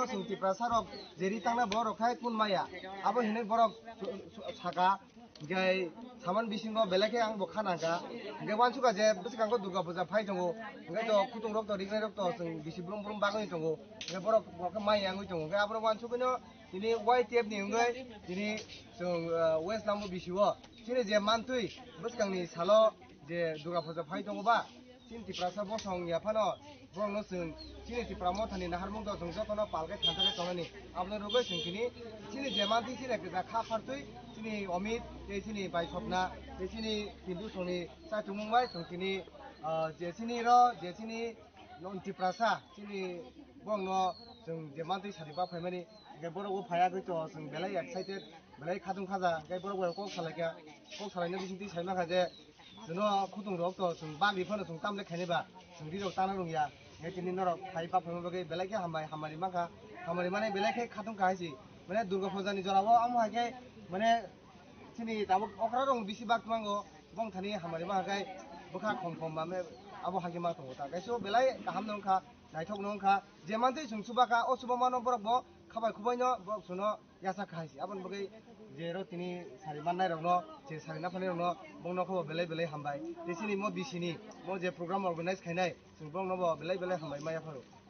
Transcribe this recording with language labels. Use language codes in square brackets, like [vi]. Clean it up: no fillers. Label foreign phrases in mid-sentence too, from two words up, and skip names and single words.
[trp] जों तिप्रासा रक जेरि थांना बर'खाय कुनमाया आबो हिनै बर'ख साका ओमफ्राय सामान बिसिंगो बेलेखे आंबो खानांगा ओमफ्राय वानसुका जे बिसिगांगो दुर्गा फुजा फाय दङ ओमफ्राय फुदुंरक तो रिगनाय रक तो जों बिसि ब्रुम ब्रुम बागै दङ ओमफ्राय बर'ख माइ आंगै दङ ओमफ्राय आबो वानसुकनो दिनै वाइ टेपनि ओमफ्राय दिनै जों वेस्ट लाम्बो बिसिवो दिनै जे मानथुइ बिसिगांनि साल' जे दुर्गा फुजा फाय दङबा Sin tiprasa bosong ya pano bong no sung sini tipramo thani nahar mung do jong jo kono palge thantake tonani ablo rogo sung kini sini jemanti sini ka kha phartui sini omit te sini bai sopna te sini hindu soni sa tumung bai sung kini je sini non tiprasa sini bong no sung jemanti sari ba phaimani ge borogo phaya goi to sung belai excited belai khadung khaja ge borogo kok salaina bisinti saima khaje जोंनो खुदुं रक तो जों बागि फनो जों तामले खायनोबा जों दिरो ताना रंया नेतिनि नरक फाइपा फनो बगे बेलाके हामारि माखा हामारि माने बेलाके खाथुं खायसि माने दुर्गा फुजानि जरावो आमो हाके माने सिनि दाबो अकरा रंग बिसि बाग मांगो बं थानि हामारि माखाय बखा खम माने आबो हाके मा दङ ता गायसो बेलाय गाहाम नंखा नायथक नंखा जेमानते जों सुबाका असुबा मानो बरकबो खाबाय खुबायनो बक सुनो यासा खायसि आबन बगे जेरो तिनि सारि माननाय रंनो जे सारि ना फाने रंनो बंनो खो बेलाय हामबाय देसिनि मो बिसिनि मो जे [en] program organize [trp] खायनाय जों बंनो बेलाय हामबाय माया फारो